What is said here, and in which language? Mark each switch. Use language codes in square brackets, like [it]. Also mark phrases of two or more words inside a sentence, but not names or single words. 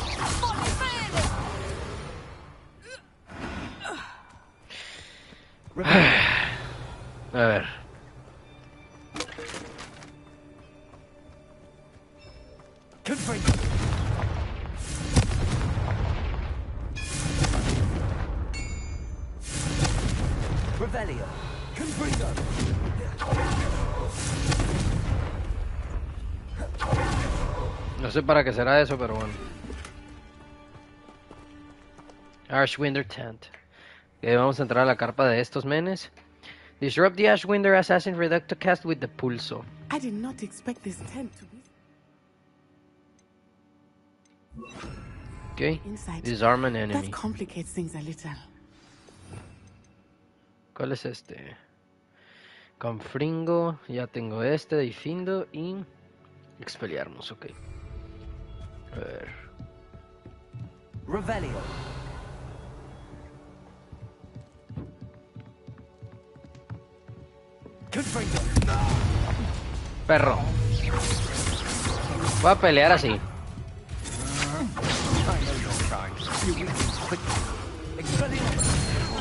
[es] A ver. Confringo. Revelio. Confringo. No sé para qué será eso, pero bueno. Ashwinder Tent. Ok, vamos a entrar a la carpa de estos menes. [en] Disrupt the Ashwinder Assassin Reductocast with the Pulso. I did not expect this tent to be Ok. inside. Disarm an enemy. That complicates things a little. [es] ¿Cuál es este? Confringo. Ya tengo este, Difindo y Expelliarmus, ok. A ver. Revelio. Confringo. Perro. Voy a pelear así. Expelliarmus.